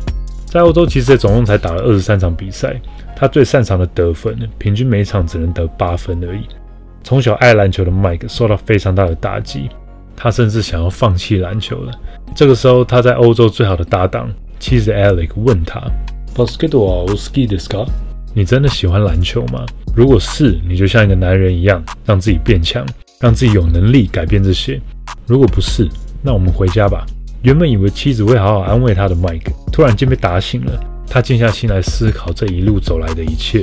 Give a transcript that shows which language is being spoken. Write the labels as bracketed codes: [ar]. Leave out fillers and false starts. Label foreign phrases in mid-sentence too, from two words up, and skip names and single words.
[zh] 在欧洲其实总共才打了23场比赛，他最擅长的得分，平均每场只能得8分而已。从小爱篮球的 Mike 受到非常大的打击，他甚至想要放弃篮球了。这个时候他在欧洲最好的搭档妻子 Alec 问他 [ja] Basketball 好きですか？ [zh] 你真的喜欢篮球吗？如果是，你就像一个男人一样，让自己变强，让自己有能力改变这些。如果不是，那我们回家吧。原本以为妻子会好好安慰他的 Mike 突然间被打醒了，他静下心来思考这一路走来的一切。